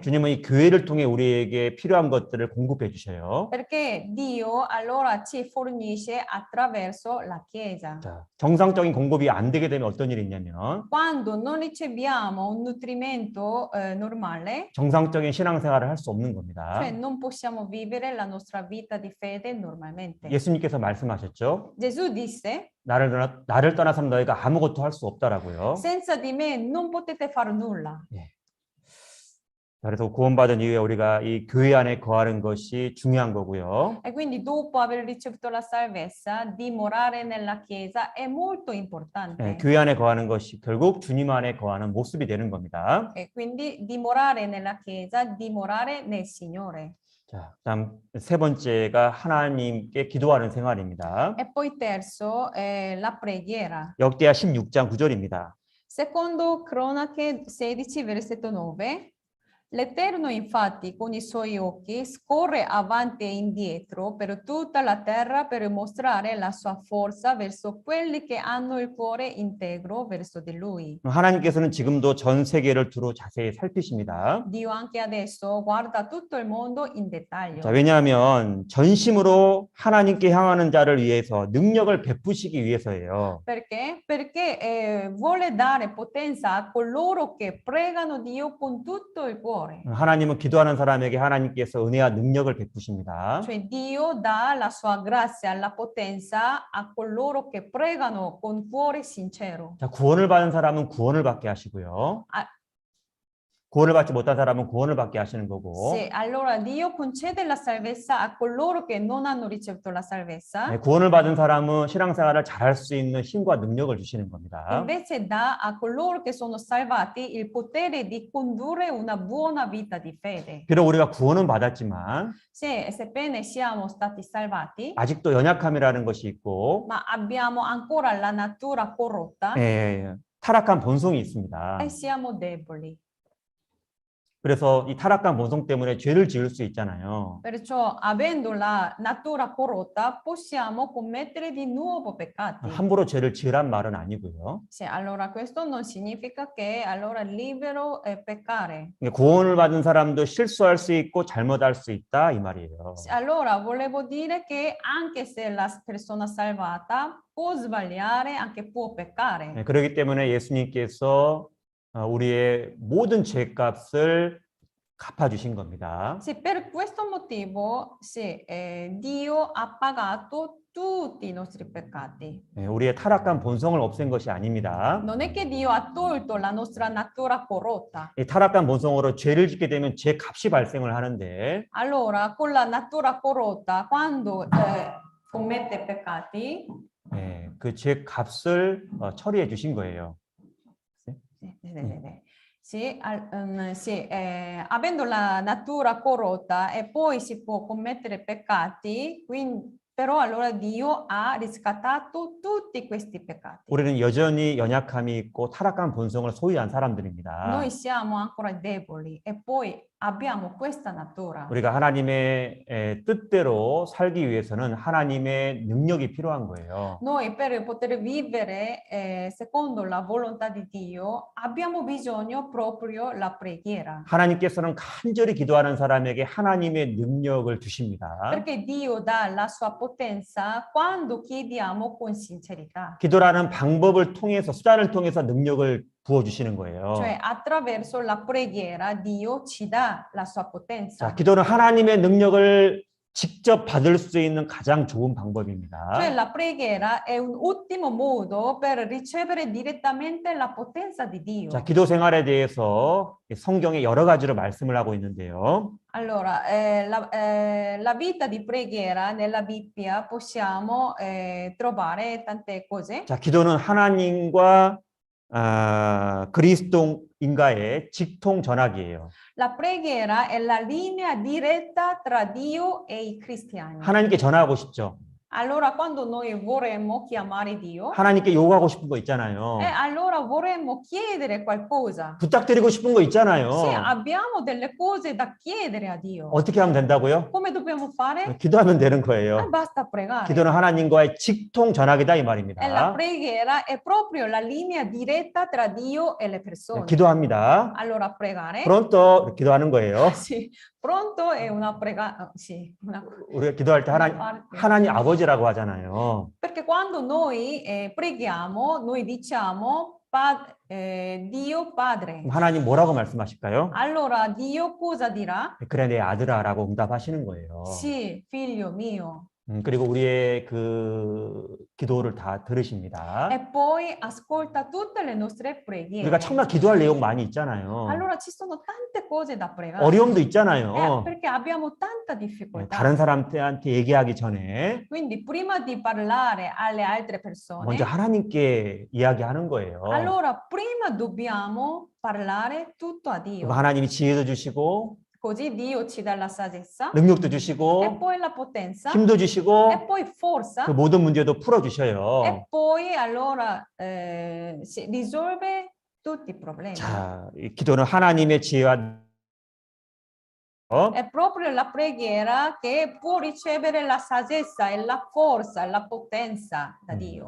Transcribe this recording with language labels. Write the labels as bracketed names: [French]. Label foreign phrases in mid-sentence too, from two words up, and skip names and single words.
[Korean] 주님은 이 교회를 통해 우리에게 필요한 것들을 공급해 주셔요. [Italian] Perché Dio allora ci fornisce attraverso la Chiesa. [Korean] 자, 정상적인 공급이 안 되게 되면 어떤 일이 있냐면 [Italian] Quando non riceviamo un nutrimento normale, [Korean] 정상적인 신앙생활을 할 수 없는 겁니다. [Italian] cioè non possiamo vivere la nostra vita di fede normalmente. [Korean] 예수님께서 말씀하셨죠. [Italian] Gesù disse, [Korean] 나를 떠나서는 너희가 아무것도 할 수 없다라고요. [Italian] senza di me non potete fare nulla. [Korean] 그래서 구원받은 이후에 우리가 이 교회 안에 거하는 것이 중요한 거고요. [Italian] E quindi dopo aver ricevuto la salvezza, dimorare nella Chiesa è molto importante. [Korean] 교회 안에 거하는 것이 결국 주님 안에 거하는 모습이 되는 겁니다. [Italian] E quindi dimorare nella Chiesa, dimorare nel Signore. [Korean] 자, 다음 세 번째가 하나님께 기도하는 생활입니다. [Italian] E poi terzo è la preghiera. [Korean] 역대하 16장 9절입니다. [Italian] Secondo Cronache 16, versetto 9. L'Eterno infatti con i suoi occhi scorre avanti e indietro per tutta la terra per mostrare la sua forza verso quelli che hanno il cuore integro verso di lui. [Korean] 하나님께서는 지금도 전 세계를 두루 자세히 살피십니다. [Italian] Dio anche adesso guarda tutto il mondo in [Korean] 자, [Italian] dettaglio. [Korean] 왜냐하면 전심으로 하나님께 향하는 자를 위해서 능력을 베푸시기 위해서예요. [Italian] Perché? Perché vuole dare potenza a coloro che pregano Dio con tutto il cuore. [Korean] 하나님은 기도하는 사람에게 하나님께서 은혜와 능력을 베푸십니다. [Italian] Cioè Dio dà la sua grazia, la potenza a coloro che pregano con cuore sincero. [Korean] 자, 구원을 받은 사람은 구원을 받게 하시고요. [Italian] Ah, [Korean] 구원을 받지 못한 사람은 구원을 받게 하시는 거고. [Italian] sì, allora Dio concede la salvezza a coloro che non hanno ricevuto la salvezza, [Korean] 네, 구원을 받은 사람은 신앙생활을 잘할 수 있는 힘과 능력을 주시는 겁니다. [Italian] invece dà a coloro che sono salvati il potere di condurre una buona vita di fede. [Korean] 비록 우리가 구원은 받았지만 [Italian] Sebbene siamo stati salvati, [Korean] 아직도 연약함이라는 것이 있고 [Italian] ma abbiamo ancora la natura corrotta [Korean] 타락한 본성이 있습니다. [Italian] e siamo deboli. [Korean] 그래서 이 타락한 본성 때문에 죄를 지을 수 있잖아요. [Italian] Perciò, avendo la natura corrotta, possiamo commettere di nuovo peccati. [Korean] 함부로 죄를 지으란 말은 아니고요. [Italian] Sì, allora questo non significa che allora è libero peccare. [Korean] 구원을 받은 사람도 실수할 수 있고 잘못할 수 있다 이 말이에요. [Italian] Allora, volevo dire che anche se la persona salvata può sbagliare, anche può peccare. [Korean] 네, 그렇기 때문에 예수님께서 우리의 모든 죄값을 갚아주신 겁니다. [Italian] Sì, per questo motivo, sì, Dio ha pagato tutti i nostri peccati. [Korean] 네, 우리의 타락한 본성을 없앤 것이 아닙니다. [Italian] Non è che Dio ha tolto la nostra natura corrotta. [Korean] 이 타락한 본성으로 죄를 짓게 되면 죄값이 발생을 하는데 [Italian] Allora, con la natura corrotta, quando commette peccati, [Korean] 네, 그 죄값을 처리해 주신 거예요. [Italian] sì, avendo la natura corrotta e poi si può commettere peccati, quindi, però allora Dio ha riscattato tutti questi peccati. [Korean] 우리는 여전히 연약함이 있고 타락한 본성을 소유한 사람들입니다. [Italian] Noi siamo ancora deboli e poi abbiamo questa natura. [Korean] 우리가 하나님의 뜻대로 살기 위해서는 하나님의 능력이 필요한 거예요. [Italian] Noi per poter vivere secondo la volontà di Dio abbiamo bisogno proprio la preghiera. [Korean] 하나님께서는 간절히 기도하는 사람에게 하나님의 능력을 주십니다. [Italian] Perché Dio dà la sua potenza quando chiediamo con sincerità. [Korean] 기도라는 방법을 통해서 수단을 통해서 능력을 부어 주시는 거예요. [Italian] Cioè attraverso la preghiera Dio ci dà la sua potenza. [Korean] 자, 기도는 하나님의 능력을 직접 받을 수 있는 가장 좋은 방법입니다. [Italian] Cioè la preghiera è un ottimo modo per ricevere direttamente la potenza di Dio. [Korean] 자, 기도 생활에 대해서 성경에 여러 가지로 말씀을 하고 있는데요. [Italian] Allora, la vita di preghiera nella Bibbia possiamo trovare tante cose. [Korean] 자, 기도는 하나님과 그리스도인과의 직통 전학이에요. [Italian] La preghiera è la linea diretta tra Dio e i cristiani. [Korean] 하나님께 전화하고 싶죠. [Italian] Allora, quando noi vorremmo chiamare Dio, [Korean] 하나님께 요구하고 싶은 거 있잖아요. [Italian] allora vorremmo chiedere qualcosa. [Korean] 부탁드리고 싶은 거 있잖아요. [Italian] Sì, abbiamo delle cose da chiedere a Dio. [Korean] 어떻게 하면 된다고요? [Italian] Come dobbiamo fare? [Korean] 기도하면 되는 거예요. [Italian] Basta pregare. [Korean] 기도는 하나님과의 직통 전학이다 이 말입니다. [Italian] E la preghiera è proprio la linea diretta tra Dio e le persone. [Korean] 기도합니다. [Italian] Allora, pregare. [Korean] pronto 기도하는 거예요. [Italian] Sì, pronto è una preghiera. Sì, [Korean] 우리가 기도할 때 하나님 아버지라고 하잖아요. [Italian] Perché quando noi preghiamo, noi diciamo Dio Padre. [Korean] 하나님 뭐라고 말씀하실까요? [Italian] Allora Dio cosa dirà? [Korean] 그래 내 아들아라고 응답하시는 거예요. [Italian] Sì, figlio mio. [Korean] 그리고 우리의 그 기도를 다 들으십니다. [Italian] E poi ascolta tutte le nostre preghiere. [Korean] 우리가 정말 기도할 내용 많이 있잖아요. [Italian] Allora ci sono tante cose da pregare. [Korean] 어려움도 있잖아요. [Italian] Perché abbiamo tanta difficoltà. [Korean] 다른 사람한테 얘기하기 전에 [Italian] Quindi prima di parlare alle altre persone, [Korean] 먼저 하나님께 이야기하는 거예요. [Italian] allora prima dobbiamo parlare tutto a Dio. [Korean] 하나님이 지혜도 주시고 [Italian] Così Dio ci dà la saggezza [Korean] 능력도 [Italian] e [Korean] 주시고 [Italian] poi la potenza [Korean] 힘도 주시고 [Italian] e poi forza [Korean] 그 모든 문제도 풀어주셔요. [Italian] e poi allora si risolve tutti i problemi. [Korean] 자, 이 기도는 하나님의 지혜와 [Italian] È proprio la preghiera che può ricevere la saggezza e la forza e la potenza da Dio.